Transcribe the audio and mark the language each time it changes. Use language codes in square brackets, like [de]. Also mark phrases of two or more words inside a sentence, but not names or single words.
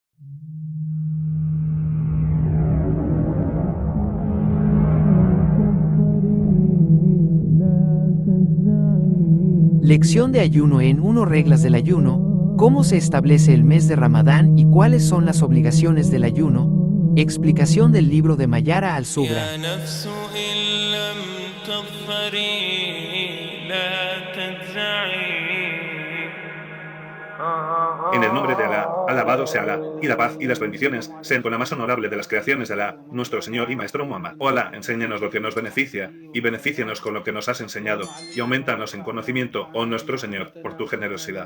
[es] Lección de ayuno en 1 Reglas del ayuno. ¿Cómo se establece el mes de Ramadán y cuáles son las obligaciones del ayuno? Explicación del libro de Mayara al-Sugra. [ar] يا نفس إن لم تظفري لا تجزعي. [es] En el nombre de Alá, alabado sea Alá, y la paz y las bendiciones sean con la más honorable de las creaciones de Alá, nuestro Señor y Maestro Muhammad. Oh Alá, enséñanos lo que nos beneficia, y benefícianos con lo que nos has enseñado, y aumentanos en conocimiento, oh nuestro Señor, por tu generosidad.